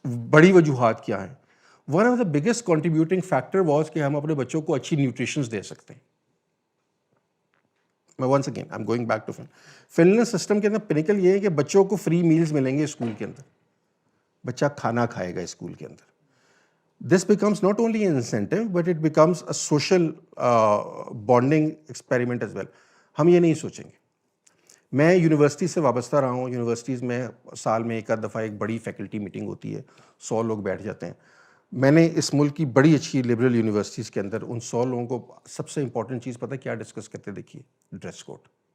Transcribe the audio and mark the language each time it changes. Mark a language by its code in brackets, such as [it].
[ur] بڑی وجوہات کیا ہیں؟ [en] one of the biggest contributing factor was [ur] کہ ہم اپنے بچوں کو اچھی نیوٹریشنز دے سکتے ہیں. میں [en] once again I am going back to [ur] fun land system کے اندر پینیکل یہ ہے کہ بچوں کو فری میلز ملیں گے اسکول کے اندر، بچہ کھانا کھائے گا اسکول کے اندر. [en] This becomes not only an incentive, but it becomes a social bonding experiment as well. [ur] ہم یہ نہیں سوچیں گے. میں یونیورسٹی سے وابستہ رہا ہوں. یونیورسٹیز میں سال میں ایک آدھ دفعہ ایک بڑی فیکلٹی میٹنگ ہوتی ہے، 100 لوگ بیٹھ جاتے ہیں. میں نے اس ملک کی بڑی اچھی لبرل یونیورسٹیز کے اندر ان 100 لوگوں کو سب سے امپورٹنٹ چیز پتہ کیا ڈسکس کرتے دیکھیے؟ Dress code.